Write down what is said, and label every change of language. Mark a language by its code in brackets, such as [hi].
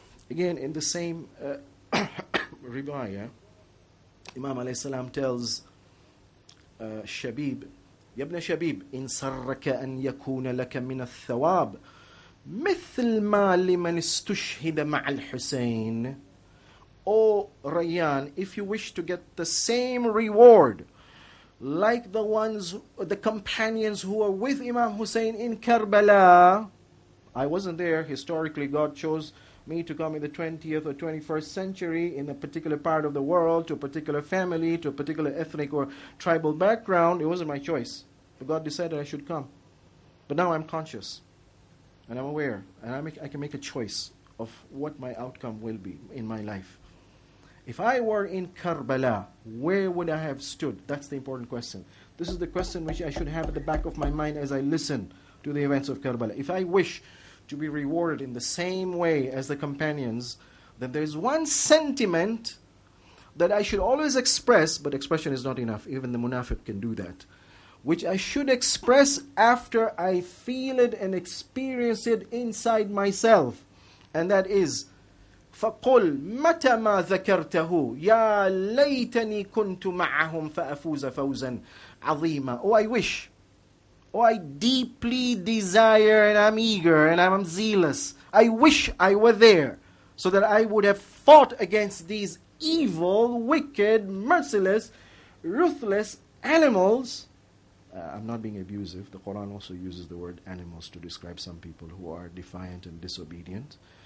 [en] Again, in the same riwayah, Imam alayhi salam tells Shabib, [ar] يا ابن شبيب إن سرك أن يكون لك من الثواب مثل ما لمن استشهد مع الحسين. [en] O Rayyan, if you wish to get the same reward like the companions who were with Imam Hussein in Karbala. I wasn't there. Historically, God chose me to come in the 20th or 21st century in a particular part of the world, to a particular family, to a particular ethnic or tribal background. It wasn't my choice. But God decided I should come. But now I'm conscious, and I'm aware, and I can make a choice of what my outcome will be in my life. If I were in Karbala, where would I have stood? That's the important question. This is the question which I should have at the back of my mind as I listen to the events of Karbala. If I wish to be rewarded in the same way as the companions, then there's one sentiment that I should always express, but expression is not enough. Even the munafiq can do that. Which I should express after I feel it and experience it inside myself. And that is, [ar] فَقُلْ مَتَى مَا ذَكَرْتَهُ يَا لَيْتَنِي كُنْتُ مَعَهُمْ فَأَفُوزَ فَوْزًا عَظِيمًا. [en] Oh, I wish. Oh, I deeply desire, and I'm eager, and I'm zealous. I wish I were there, so that I would have fought against these evil, wicked, merciless, ruthless animals. I'm not being abusive. The Qur'an also uses the word animals to describe some people who are defiant and disobedient.